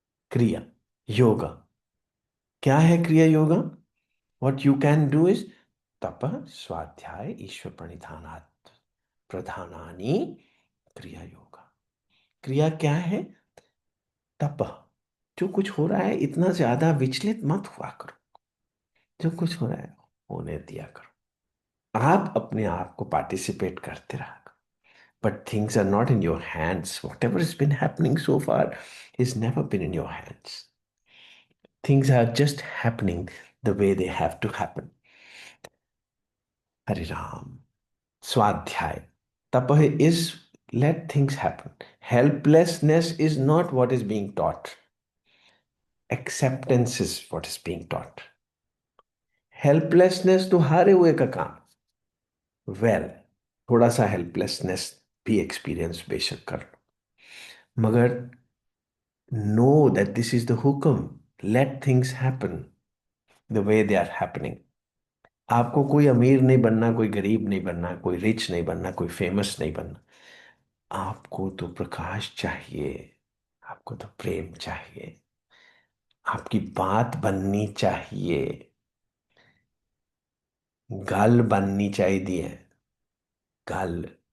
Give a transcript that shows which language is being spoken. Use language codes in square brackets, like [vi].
[hi] क्रिया योगा क्या है? क्रिया yoga, [en] what you can do is [sa] तप, स्वाध्याय, ईश्वर प्रणिधानात् प्रधानानि क्रिया योगा। [hi] क्रिया क्या है? तप। जो कुछ हो रहा है, इतना ज्यादा विचलित मत हुआ करो। जो कुछ हो रहा है, होने दिया करो। आप अपने आप को पार्टिसिपेट करते रहा। [en] But things are not in your hands. Whatever has been happening so far has never been in your hands. Things are just happening the way they have to happen. Hari Ram. Swadhyay. Tapah is let things happen. Helplessness is not what is being taught. Acceptance is what is being taught. Helplessness [hi] तो हारे हुए का काम। [en] Well, [hi] थोड़ा सा helplessness भी experience बेशक कर लो, मगर [en] know that this is the hukum. Let things happen the way they are happening. [hi] आपको कोई अमीर नहीं बनना, कोई गरीब नहीं बनना, कोई रिच नहीं बनना, कोई फेमस नहीं बनना। आपको तो प्रकाश चाहिए, आपको तो प्रेम चाहिए, आपकी बात बननी चाहिए, गल बननी चाहिए है, गल।